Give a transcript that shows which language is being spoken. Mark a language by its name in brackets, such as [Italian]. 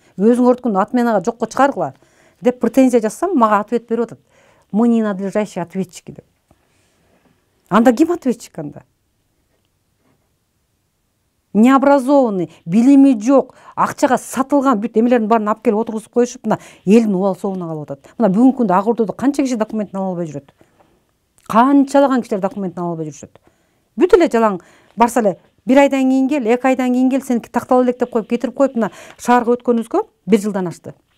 [Kyrgyz] Өзүңөрдүкүн отменага жокко чыгаргыла деп претензия жазсам, мага ответ берип атат. [Russian] Мы не надлежащие ответчики деп. [Kyrgyz] Анда ким ответчик анда? Необразованный, билими жок, акчага сатылган бүт эмелердин баарын алып келип отургузуп коюшуп, мына элдин убал соогуна калып атат. Мына бүгүнкү күндө Ак Ордодо канча киши документин ала албай жүрөт? Канчалаган кишилер документин ала албай жүрүшөт? Бүт эле жалаң барса эле 1 айдан кийин кел, 2 айдан кийин кел, сеники тактала элек деп коюп кетирип коюп, мына шаарга өткөнүбүзгө 1 жылдан ашты.